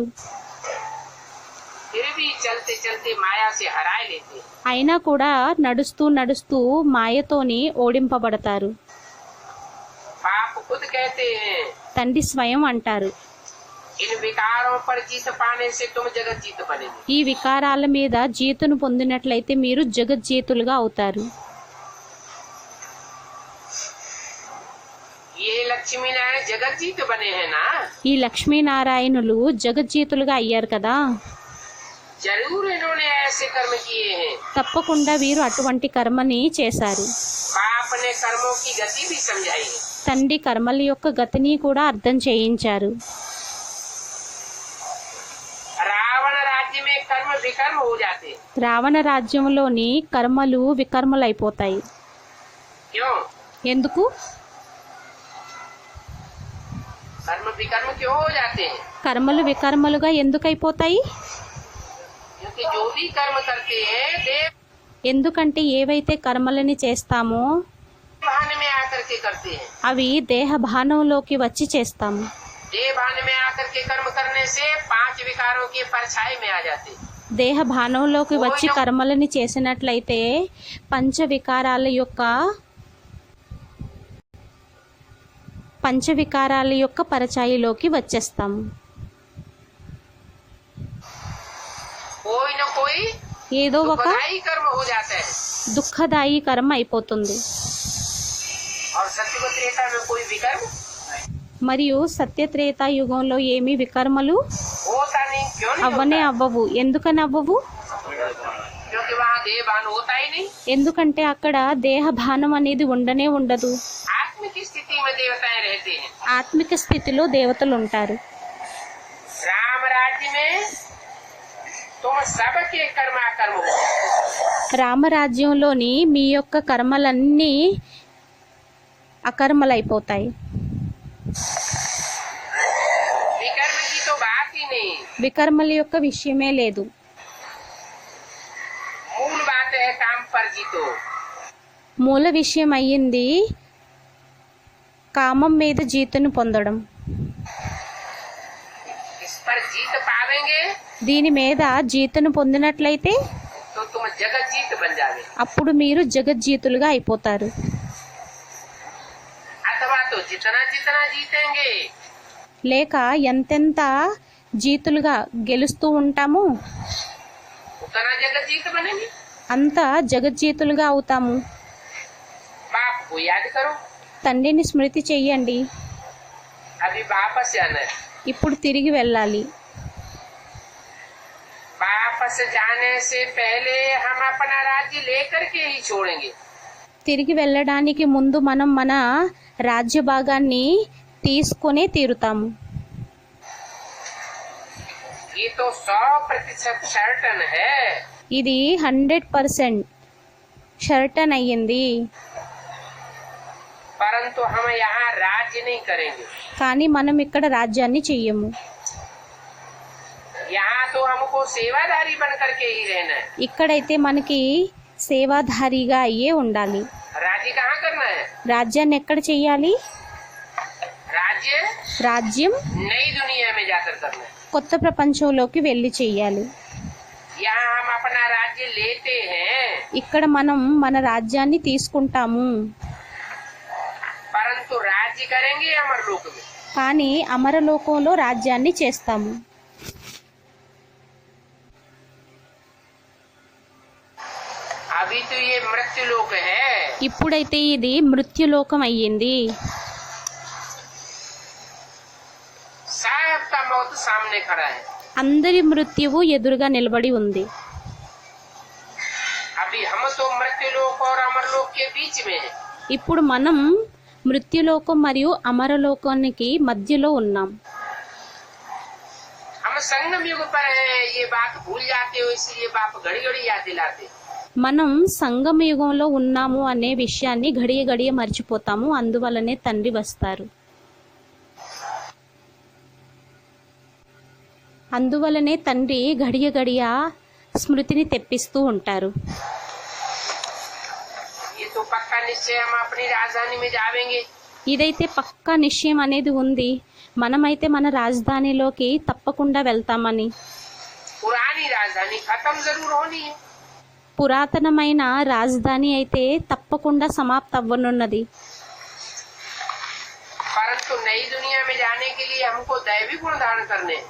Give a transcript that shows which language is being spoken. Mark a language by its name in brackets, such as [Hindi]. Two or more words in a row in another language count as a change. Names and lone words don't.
[Hindi] फिर भी चलते चलते माया से हराए लेते हैं। [Telugu] అయినా కూడా నడుస్తూ నడుస్తూ మాయతోని ఓడింపబడతారు. [Hindi] बाप खुद कहते हैं [Telugu] తండ్రి స్వయం అంటారు [Hindi] इन विकारों पर जीत पाने से तुम जगत जीत बनेंगे। [Telugu] ఈ వికారాల మీద జీతును పొందినట్లయితే మీరు జగజ్జీతులుగా అవుతారు. [Hindi] लक्ष्मी नारायण जगत जीत बने हैं ना, [Telugu] ఈ లక్ష్మీనారాయణులు జగజ్జీతులుగా అయ్యారు కదా, [Hindi] जरूर इन्होंने ऐसे कर्म किए हैं। [Telugu] తప్పకుండా వీరు అటువంటి కర్మని చేశారు. [Hindi] बाप ने कर्मों की गति भी समझाई है। [Telugu] తండ్రి కర్మల యొక్క గతిని కూడా అర్థం చేయించారు. [Hindi] रावण राज्य में कर्म विकर्म हो जाते हैं। [Telugu] రావణ రాజ్యంలోని కర్మలు వికర్మలైపోతాయి. [Hindi] क्यों? [Telugu] ఎందుకు? [Hindi] कर्म विकर्म क्यों हो जाते हैं? [Telugu] కర్మలు వికర్మలుగా ఎందుకైపోతాయి? [Hindi] क्योंकि जो भी कर्म करते हैं देव [Telugu] ఎందుకంటే ఏవైతే కర్మలని చేస్తామో [Hindi] भान में आकर के करते हैं। [Telugu] అవి దేహ భానంలోకి వచ్చి చేస్తాము. [Hindi] देह भान में आकर के कर्म करने से 5 विकारों के परछाई में आ जाते हैं। [Telugu] దేహ భానంలోకి వచ్చి కర్మలని చేసినట్లయితే పంచవికారాల యొక్క పరచాయిలోకి వచ్చేస్తాము. [Hindi] कोई न कोई [Telugu] ఏదో ఒక [Hindi] दुखदायी कर्म हो जाता है। [Telugu] దుఃఖదాయి కర్మ అయిపోతుంది. [Hindi] और सत्युग त्रेता में कोई विकर्म [Telugu] మరియు సత్యత్రేతా యుగంలో ఏమీ వికర్మలు [Hindi] होता नहीं। क्यों नहीं [Telugu] అవ్వనే [Hindi] होता? [Telugu] అవ్వవు. ఎందుకని అవ్వవు? [Hindi] क्योंकि वहाँ देह भान होता ही नहीं। [Telugu] ఎందుకంటే అక్కడ దేహ భానం అనేది ఉండనే ఉండదు. [Hindi] आत्म की स्थिति में देवताएं रहते हैं। [Telugu] ఆత్మిక స్థితిలో దేవతలు ఉంటారు. [Hindi] राम राज्य में तुम सबके कर्माकर्म हो। [Telugu] రామరాజ్యంలోని మీ యొక్క కర్మలన్నీ అకర్మలైపోతాయి. [Hindi] विकर्म की तो बात ही नहीं। [Telugu] వికర్మల యొక్క విషయమే లేదు. [Hindi] मूल बात है काम पर जीतो। [Telugu] మూల విషయం అయ్యింది కామం మీద జీతును పొందడం. [Hindi] इस पर जीत पावेंगे [Telugu] దీని మీద జీతును పొందినట్లయితే [Hindi] तो तुम जगत जीत बन जावे। [Telugu] అప్పుడు మీరు జగజ్జీతులుగా అయిపోతారు. [Hindi] अथवा तो जितना जितना जीतेंगे [Telugu] లేక ఎంతెంత జీతులుగా గెలుస్తూ ఉంటామో [Hindi] उतना जगत जीत बनेंगे। [Telugu] అంత జగజ్జీతులుగా అవుతాము. [Hindi] बाप को याद करो। [Telugu] తండ్రిని స్మృతి చెయ్యండి. [Hindi] अभी वापस जाना है। [Telugu] ఇప్పుడు తిరిగి వెళ్ళాలి. [Hindi] वापस जाने से पहले हम अपना राज्य लेकर के ही छोड़ेंगे। [Telugu] తిరిగి వెళ్ళడానికి ముందు మనం మన రాజ్య భాగాన్ని తీసుకునే తీరుతాము. [Hindi] ये तो 100% सर्टन है। [Telugu] ఇది 100% షర్టన్ అయ్యింది. [Hindi] परंतु हम यहाँ राज्य नहीं करेंगे। [Telugu] కానీ మనం ఇక్కడ రాజ్యాన్ని చెయ్యము. [Hindi] यहाँ तो हमको सेवादारी बन करके ही रहना है। [Telugu] ఇక్కడైతే మనకి సేవాధారిగా అయ్యే ఉండాలి. [Hindi] राज्य कहाँ करना है? [Telugu] రాజ్యాన్ని ఎక్కడ చెయ్యాలి? [Hindi] राज्य [Telugu] రాజ్యం [Hindi] नई दुनिया में जाकर करना है। [Telugu] కొత్త ప్రపంచంలోకి వెళ్ళి చెయ్యాలి. [Hindi] यहाँ हम अपना राज्य लेते हैं, [Telugu] ఇక్కడ మనం మన రాజ్యాన్ని తీసుకుంటాము. [Hindi] परंतु राज्य करेंगे अमर लोक में। [Telugu] కానీ అమరలోకంలో రాజ్యాన్ని చేస్తాము. [Hindi] अभी तो ये मृत्यु लोक है। [Telugu] ఇప్పుడైతే ఇది మృత్యులోకం అయ్యింది. [Hindi] सबका मौत सामने खड़ा है। [Telugu] అందరి మృత్యువు ఎదురుగా నిలబడి ఉంది. [Hindi] अभी हम तो मृत्यु लोक और अमर लोक के बीच में है। [Telugu] ఇప్పుడు మనం మృత్యులోకం మరియు అమరలోకానికి మధ్యలో ఉన్నాం. [Hindi] हम संगम युग पर है, ये बात भूल जाते हो, इसलिए बाप घड़ी घड़ी याद दिलाते। [Telugu] మనం సంగమ యుగంలో ఉన్నాము అనే విషయాన్ని గడియ గడియ మర్చిపోతాము. అందువల్లనే తండ్రి వస్తారు. అందువల్లనే తండ్రి గడియ గడియ స్మృతిని తెప్పిస్తూ ఉంటారు. [Hindi] ये तो पक्का निश्चय हम अपनी राजधानी में जावेंगे। [Telugu] ఇదైతే పక్కా నిశ్చయం అనేది ఉంది. మనమైతే మన రాజధానిలోకి తప్పకుండా వెళ్తామని. [Hindi] पुरानी राजधानी खत्म जरूर होनी है, [Telugu] పురాతనమైన రాజధాని అయితే తప్పకుండా సమాప్త అవ్వనున్నది. [Hindi] परंतु नई दुनिया में जाने के लिए हमको दैवी गुण धारण करने हैं।